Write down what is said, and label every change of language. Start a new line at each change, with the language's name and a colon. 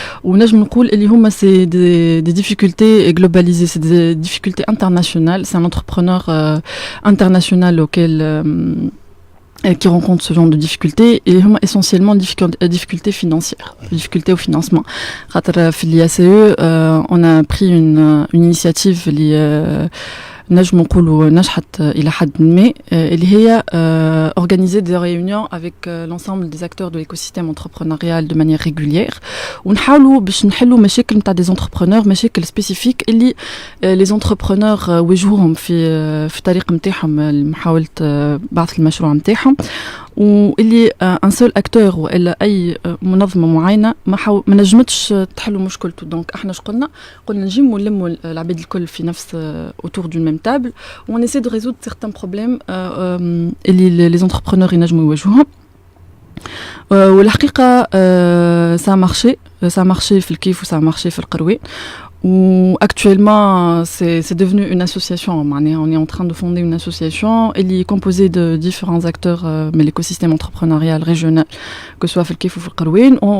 Arabic: ونجم نقول اللي هما
French: c'est des difficultés globalisées, c'est des difficultés internationales. C'est un entrepreneur international auquel qui rencontrent ce genre de difficultés et essentiellement difficultés financières, difficultés au financement.
Arabic: في
French: l'IACE on a pris une initiative
Arabic: نجم نقولوا نجحت إلى حد ما اللي هي
French: organiser des réunions avec l'ensemble des acteurs de l'écosystème entrepreneurial de manière régulière
Arabic: ونحاولوا باش نحلوا مشاكل نتاع
French: des entrepreneurs،
Arabic: مشاكل spécifiques اللي
French: les entrepreneurs
Arabic: واجهوهم في الطريق نتاعهم لمحاولة بعث المشروع نتاعهم، واللي ان سول اكتور والا اي منظمه معينه ما نجمتش تحل مشكلته. دونك احنا قلنا نجيو نلموا العباد الكل في نفس
French: autour d'une même table
Arabic: و
French: on essaie de résoudre certains problèmes
Arabic: اللي
French: les entrepreneurs
Arabic: ينجموا يواجهوهم. والحقيقه
French: ça a marché
Arabic: في الكيف و
French: ça a marché
Arabic: في القروي.
French: Ou actuellement c'est devenu une association. On est en train de fonder une association. Elle est composée de différents acteurs mais l'écosystème entrepreneurial régional que ce soit
Arabic: في الكيف وفي القروين.